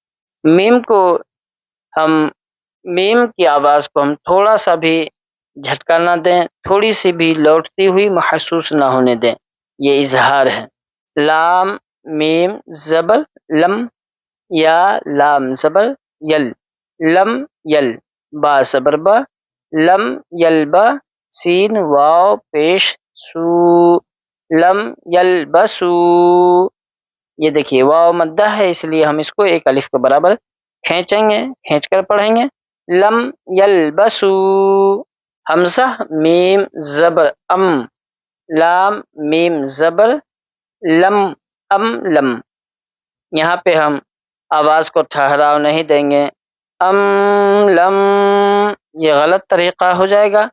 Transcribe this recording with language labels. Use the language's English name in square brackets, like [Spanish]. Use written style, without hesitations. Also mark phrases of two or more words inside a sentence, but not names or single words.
[Urdu] میم کی آواز کو ہم تھوڑا سا بھی جھٹکا نہ دیں، تھوڑی سی بھی لوٹتی ہوئی محسوس نہ ہونے دیں، یہ اظہار ہے۔ لام میم زبر لم یا لام زبر یل، لم یل، با زبر با، لم یلبا، سین واو پیش سو، لم یلبسو۔ یہ دیکھیے واو مدہ ہے، اس لیے ہم اس کو ایک الف کے برابر کھینچیں گے، کھینچ کر پڑھیں گے، لم یلبسو۔ حمزہ میم زبر ام، لام میم زبر لم، ام لم، یہاں پہ ہم آواز کو ٹھہراؤ نہیں دیں گے، ام لم، یہ غلط طریقہ ہو جائے گا۔